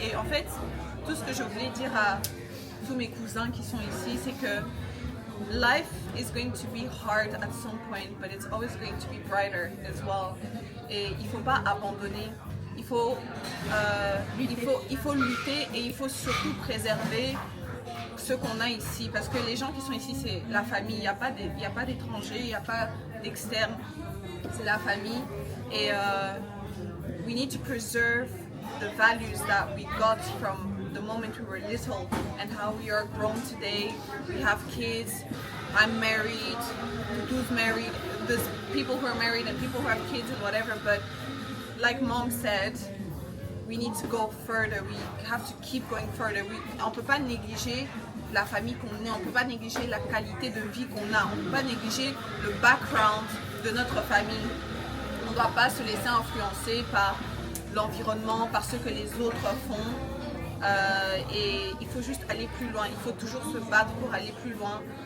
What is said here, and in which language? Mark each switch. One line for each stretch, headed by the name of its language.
French: Et en fait, tout ce que je voulais dire à tous mes cousins qui sont ici, c'est que
English: life is going to be hard at some point, but it's always going to be brighter as well.
French: Et il ne faut pas abandonner. Il faut lutter et il faut surtout préserver ce qu'on a ici. Parce que les gens qui sont ici, c'est la famille. Il n'y a pas d'étrangers, il n'y a pas d'externes. C'est la famille.
English: Et we need to preserve the values that we got from the moment we were little and how we are grown today. We have kids. I'm married. Dudu's married. There's people who are married and people who have kids and whatever. But like Mom said, we need to go further. We have to keep going further.
French: On ne peut pas négliger la famille qu'on est. On ne peut pas négliger la qualité de vie qu'on a. On ne peut pas négliger le background de notre famille. On ne doit pas se laisser influencer par l'environnement, par ce que les autres font. Et il faut juste aller plus loin. Il faut toujours se battre pour aller plus loin.